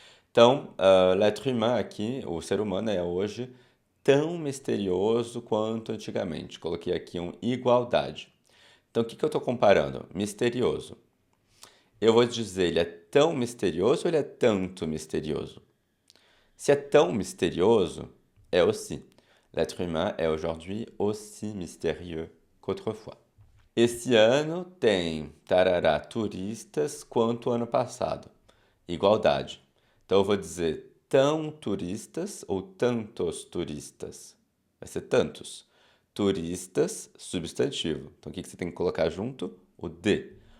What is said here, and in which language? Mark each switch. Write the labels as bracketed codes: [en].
[pt] Então, l'être humain aqui, o ser humano é hoje tão misterioso quanto antigamente. Coloquei aqui um igualdade. Então, o que eu estou comparando? Misterioso. Eu vou dizer, ele é tão misterioso ou ele é tanto misterioso? Se é tão misterioso, é aussi. [fr] L'être humain est aujourd'hui aussi mystérieux qu'autrefois. [pt] Esse ano tem, tarará, turistas quanto o ano passado. Igualdade. Então eu vou dizer tão turistas ou tantos turistas? Vai ser tantos. Turistas, substantivo. Então o que você tem que colocar junto? O de.